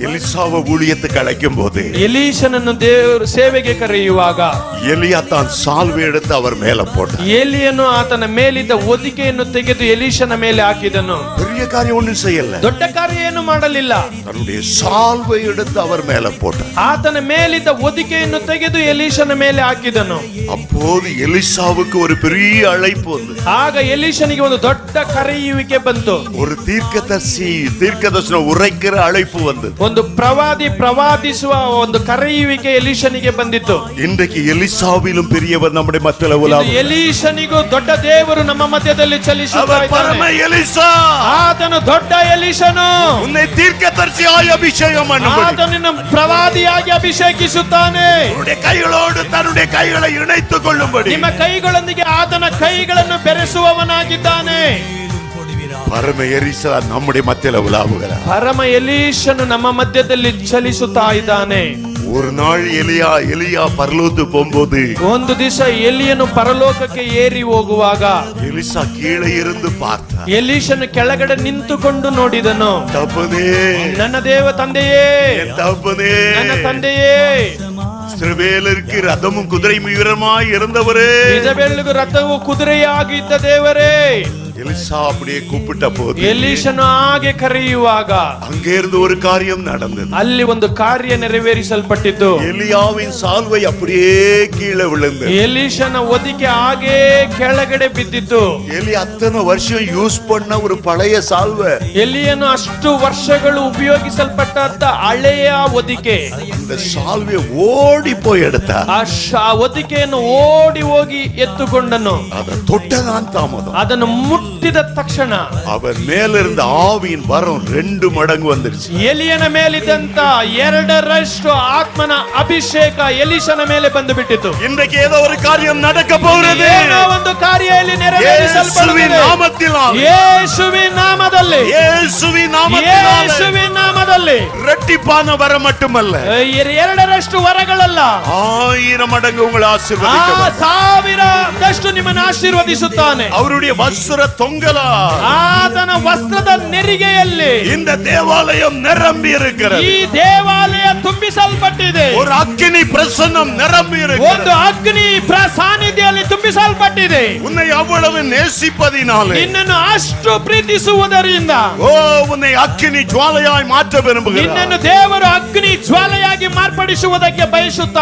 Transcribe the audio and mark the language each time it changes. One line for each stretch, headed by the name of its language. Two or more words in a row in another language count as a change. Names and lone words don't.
Tamil: எலிசாவை ஊழியத்துக்கு அழைக்கும் போது
Kannada: ಎಲೀಷನನ್ನು ದೇವರು ಸೇವೆಗೆ ಕರೆಯುವಾಗ
Tamil: எலியா தான் சால்வை எடுத்து அவர் மேல போட்டார்.
Kannada: ಎಲಿಯನು ಆತನ ಮೇಲಿದ್ದ ಹೊದಿಕೆಯನ್ನು ತೆಗೆದು ಎಲೀಷನ ಮೇಲೆ ಹಾಕಿದನು.
Tamil: பெரிய காரியம் ஒன்றும் செய்யல.
Kannada: ದೊಡ್ಡ ಕಾರ್ಯ ಏನು ಮಾಡಲಿಲ್ಲ.
Tamil: தன்னுடைய சால்வை எடுத்து அவர் மேல போட்டார்.
Kannada: ಆತನ ಮೇಲಿದ್ದ ಹೊದಿಕೆಯನ್ನು ತೆಗೆದು ಎಲೀಷನ ಮೇಲೆ ಹಾಕಿದನು.
Tamil: அப்போது எலிசாவுக்கு ஒரு பெரிய அழைப்பு வந்தது.
Kannada: ಆಗ ಎಲೀಷನಿಗೆ ಒಂದು ದೊಡ್ಡ ಕರೆಯುವಿಕೆ ಬಂತು.
Tamil: ஒரு தீர்க்கதரிசனம் உரைக்கிற அழைப்பு வந்தது.
Kannada: ಒಂದು ಪ್ರವಾದಿ ಪ್ರವಾದಿಸುವ ಒಂದು ಕರೆಯುವಿಕೆ ಎಲೀಷನಿಗೆ ಬಂದಿತ್ತು.
Tamil: இன்றைக்கு எலிசாவிலும் பெரியவர் நம்முடைய மத்தியில உலாவுகிறார்.
Kannada: ಎಲೀಷನಿಗೂ ದೊಡ್ಡ ದೇವರು ನಮ್ಮ ಮಧ್ಯದಲ್ಲಿ ಚಲಿಸುತ್ತಿದ್ದಾನೆ.
Tamil: பரம எலிசா,
Kannada: ಆತನು ದೊಡ್ಡ ಎಲೀಷನು.
Tamil: உன்னை தீர்க்கதரிசியாய் அபிஷேகம் பண்ணும்படி
Kannada: ಆತನು ನಿನ್ನ ಪ್ರವಾದಿಯಾಗಿ ಅಭಿಷೇಕಿಸುತ್ತಾನೆ.
Tamil: உன்னுடைய கைகளோடு தன்னுடைய கைகளை இணைத்துக் கொள்ளும்படி
Kannada: ನಿಮ್ಮ ಕೈಗಳೊಂದಿಗೆ ಆತನ ಕೈಗಳನ್ನು ಬೆರೆಸುವವನಾಗಿದ್ದಾನೆ.
Tamil: பரம எலிசா நம்முடைய மத்தியில உலாவுகிறார்.
Kannada: ಪರಮ ಎಲೀಷನು ನಮ್ಮ ಮಧ್ಯದಲ್ಲಿ ಚಲಿಸುತ್ತಾ ಇದ್ದಾನೆ.
Tamil: ஒரு நாள் எலியா பரலோகத்துக்கு போகும்போது
Kannada: ಒಂದು ದಿವಸ ಎಲಿಯನು ಪರಲೋಕಕ್ಕೆ ಏರಿ ಹೋಗುವಾಗ
Tamil: எலிசா கீழே இருந்து பார்த்தார்.
Kannada: ಎಲೀಷನು ಕೆಳಗಡೆ ನಿಂತುಕೊಂಡು ನೋಡಿದನು.
Tamil: தகப்பனே,
Kannada: ನನ್ನ ದೇವ ತಂದೆಯೇ,
Tamil: என் தகப்பனே,
Kannada: ನನ್ನ ತಂದೆಯೇ,
Tamil: இஸ்ரவேலருக்கு ரதமும் குதிரை வீரமாய் இருந்தவரே,
Kannada: ಇಸಬೇಲಿಗೂ ರಥವು ಕುದುರೆಯಾಗಿದ್ದ ದೇವರೇ.
Tamil: எலிசா அப்படியே கூப்பிட்ட போது
Kannada: ಎಲೀಷನು ಹಾಗೆ ಕರೆಯುವಾಗ
Tamil: அங்கே இருந்து ஒரு காரியம் நடந்தது.
Kannada: ಅಲ್ಲಿ ಒಂದು ಕಾರ್ಯ ನೆರವೇರಿಸಲ್ಪಟ್ಟಿತು.
Tamil: எலியாவின் சால்வை அப்படியே கீழே விழுந்தது.
Kannada: ಎಲೀಷನ ಹೊದಿಕೆ ಹಾಗೆ ಕೆಳಗಡೆ ಬಿದ್ದಿತ್ತು.
Tamil: எலி அத்தனை வருஷம் யூஸ் பண்ண ஒரு பழைய சால்வை,
Kannada: ಎಲಿಯನು ಅಷ್ಟು ವರ್ಷಗಳು ಉಪಯೋಗಿಸಲ್ಪಟ್ಟ ಹಳೆಯ ಹೊದಿಕೆ,
Tamil: அந்த சால்வை ஓடி போய் எடுத்தா.
Kannada: ಆ ಹೊದಿಕೆಯನ್ನು ಓಡಿ ಹೋಗಿ ಎತ್ತುಕೊಂಡನು.
Tamil: அதை தொட்டதான் தாமதம்.
Kannada: ಅದನ್ನು ಮುಟ್ಟಿದ ತಕ್ಷಣ
Tamil: அவர் மேல இருந்த ஆவியின் வரம் 2 மடங்கு வந்துருச்சு.
Kannada: ಎಲಿಯನ ಮೇಲಿದ್ದಂತ 2ರಷ್ಟು ಆತ್ಮನ ಅಭಿಷೇಕ ಎಲೀಷನ ಮೇಲೆ ಬಂದು ಬಿಟ್ಟಿತು.
Tamil: இன்றைக்கு ஏதோ ஒரு காரியம் நடக்க போகிறது.
Kannada: ಏನೋ ಒಂದು ಕಾರ್ಯ ಇಲ್ಲಿ ನೆರವೇರಿಸಲ್ಪಡುತ್ತದೆ. ಯೇಸುವಿನ ನಾಮದಲ್ಲಿ,
Tamil: இயேசுவின் நாமத்தினாலே,
Kannada: ಯೇಸುವಿನ ನಾಮದಲ್ಲಿ.
Tamil: இரட்டிப்பான வரம் மட்டுமல்ல,
Kannada: 2ರಷ್ಟು ವರಗಳಲ್ಲ,
Tamil: 1000 மடங்கு உங்களை
Kannada: ಆ
Tamil: ஆசீர்வதிக்கிறார்.
Kannada: 1000ರಷ್ಟು ನಿಮ್ಮನ್ನು ಆಶೀರ್ವದಿಸುತ್ತಾನೆ.
Tamil: அவருடைய வஸ்திர தொங்கலா
Kannada: ಆತನ ವಸ್ತ್ರದ ನೆರಿಗೆಯಲ್ಲಿ
Tamil: இந்த தேவாலயம் நிரம்பி இருக்கிறது.
Kannada: ಈ ದೇವಾಲಯ ತುಂಬಿಸಲ್ಪಟ್ಟಿದೆ.
Tamil: ஒரு அக்கினி பிரசன்னம் நிரம்பி
Kannada: ಒಂದು
Tamil: இருக்கிறது.
Kannada: ಅಗ್ನಿ ಸಾನ್ನಿಧ್ಯದಲ್ಲಿ ತುಂಬಿಸಲ್ಪಟ್ಟಿದೆ.
Tamil: உன்னை அவ்வளவு நேசிப்பதினாலே,
Kannada: ನಿನ್ನನ್ನು ಅಷ್ಟು ಪ್ರೀತಿಸುವುದರಿಂದ,
Tamil: ஓ, உன்னை அக்கினி ஜுவாலையாய் மாற்ற விரும்புகிறார்.
Kannada: ನಿನ್ನನ್ನು ದೇವರು ಅಗ್ನಿ ಜ್ವಾಲೆಯಾಗಿ ಮಾರ್ಪಡಿಸುವುದಕ್ಕೆ ಬಯಸುತ್ತಾರೆ.